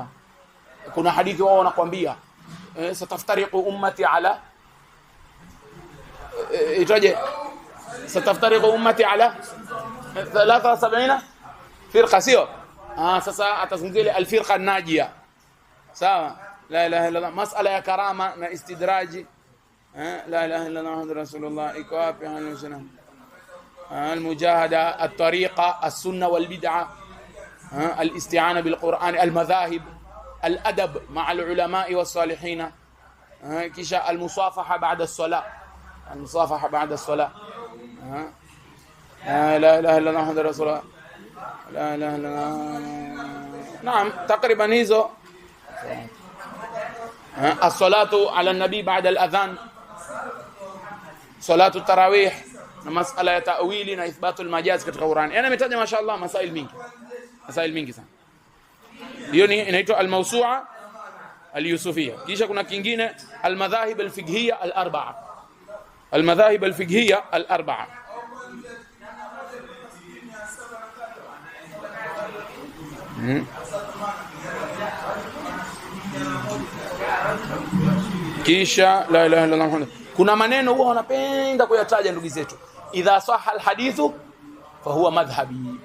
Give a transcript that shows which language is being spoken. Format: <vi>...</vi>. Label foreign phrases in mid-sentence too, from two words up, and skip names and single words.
<sw>Kuna hadithi wao wanakuambia</sw> <ar>ستفترق أمتي على ستفترق أمتي على 73 فرقة,</ar> <sw>sio? Sasa atazungumzia</sw> <ar>الفرقة الناجية,</ar> <sw>sawa?</sw> <ar>لا إله إلا الله,</ar> <sw>masala ya karama na istidraji.</sw> <ar>لا إله إلا الله محمد رسول الله</ar> <sw>iko wapi?</sw> <ar>المجاهدة، الطريقة, السنة والبدعة، الاستعانة بالقرآن، المذاهب, الأدب مع العلماء والصالحين، كيشا المصافحة بعد الصلاة، المصافحة بعد الصلاة، لا إله إلا الله محمد رسول الله، لا إله إلا الله. نعم تقريبا هيزو. الصلاة على النبي بعد الأذان، صلاة التراويح، مسألة تأويل وإثبات المجاز katika Qur'an.</ar> <sw>Yana metaja mashaallah masail mingi sana. Hiyo ni inaitwa al-Mawsu'a al-Yusufiyya. Kisha kuna kingine al-Madhahib al-Fiqhiyya al-Arba'a, al-Madhahib al-Fiqhiyya al-Arba'a.</sw> <ar>Kisha لا إله إلا الله.</ar> <sw>Kuna maneno huwa wanapenda kuyataja ndugu zetu,</sw> <ar>إذا صح الحديث فهو مذهبي.</ar>